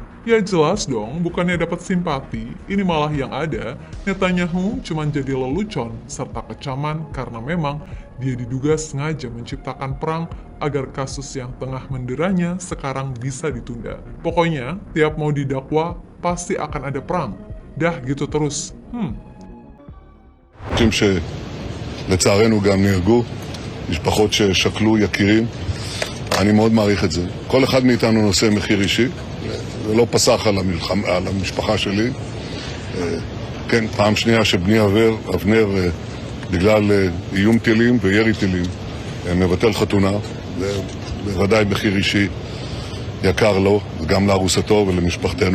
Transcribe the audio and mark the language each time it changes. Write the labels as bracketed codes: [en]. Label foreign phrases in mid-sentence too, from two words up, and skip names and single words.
[id] Ya jelas dong, bukannya dapat simpati, ini malah yang ada Netanyahu cuma jadi lelucon serta kecaman karena memang dia diduga sengaja menciptakan perang agar kasus yang tengah menderanya sekarang bisa ditunda. Pokoknya, tiap mau didakwa, pasti akan ada perang. Dah gitu terus. [he] אנשים שלצערנו גם נהרגו, משפחות ששכלו יקירים, אני מאוד מעריך את זה. כל אחד מאיתנו נושא מחיר אישי, זה לא פסח על המשפחה שלי. כן, פעם שנייה שבני אבנר, בגלל איום טילים וירי טילים, מבטל חתונה, זה בוודאי מחיר אישי יקר לו, וגם לארוסתו ולמשפחתנו.